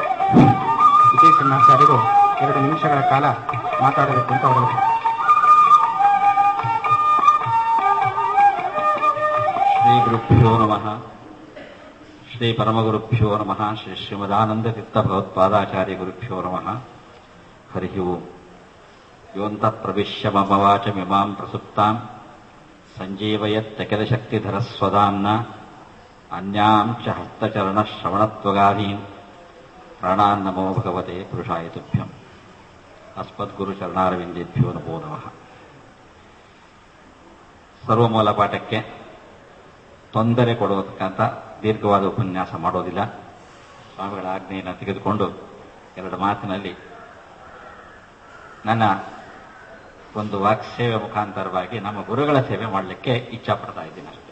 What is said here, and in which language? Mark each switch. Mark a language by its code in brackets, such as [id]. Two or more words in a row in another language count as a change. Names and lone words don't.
[kn] ವಿಜಯ ಸಿಂಹಾಚಾರ್ಯರು 2 ನಿಮಿಷಗಳ ಕಾಲ ಮಾತಾಡಬೇಕು ಅಂತ ಅವರು [sa] ಶ್ರೀ ಗುರುಭ್ಯೋ ನಮಃ. ಶ್ರೀ ಪರಮಗುರುಭ್ಯೋ ನಮಃ. ಶ್ರೀ ಶ್ರೀಮದಾನಂದ ತೀರ್ಥ ಭಗವತ್ಪಾದಾಚಾರ್ಯ ಗುರುಭ್ಯೋ ನಮಃ. ಹರಿ ಓಂ. ಯೋಂತಃ ಪ್ರವಿಶ್ಯ ಮಮ ವಾಚಮಿಮಾಂ ಪ್ರಸುಪ್ತಾಂ ಸಂಜೀವಯತ್ಯಖಿಲ ಶಕ್ತಿಧರ ಸ್ವದಾಂನ ಅನ್ಯಾಂ ಚ ಹಸ್ತಚರಣ ಶ್ರವಣತ್ವಗಾದೀನ್ ಪ್ರಾಣಾನ್ ನಮೋ ಭಗವತೆ ಪುರುಷಾಯ ತುಭ್ಯಂ. ಅಸ್ಮದ್ಗುರು ಚರಣಾರವಿಂದೇಭ್ಯೋ ನಮೋ ನಮಃ. [kn] ಸರ್ವಮೂಲ ಪಾಠಕ್ಕೆ ತೊಂದರೆ ಕೊಡೋದಕ್ಕಂತ ದೀರ್ಘವಾದ ಉಪನ್ಯಾಸ ಮಾಡೋದಿಲ್ಲ. ಸ್ವಾಮಿಗಳ ಆಜ್ಞೆಯನ್ನು ತೆಗೆದುಕೊಂಡು 2 ಮಾತಿನಲ್ಲಿ ನನ್ನ ಒಂದು ವಾಕ್ಸೇವೆ ಮುಖಾಂತರವಾಗಿ ನಮ್ಮ ಗುರುಗಳ ಸೇವೆ ಮಾಡಲಿಕ್ಕೆ ಇಚ್ಛಾಪಡ್ತಾ ಇದ್ದೀನಿ ಅಷ್ಟೇ.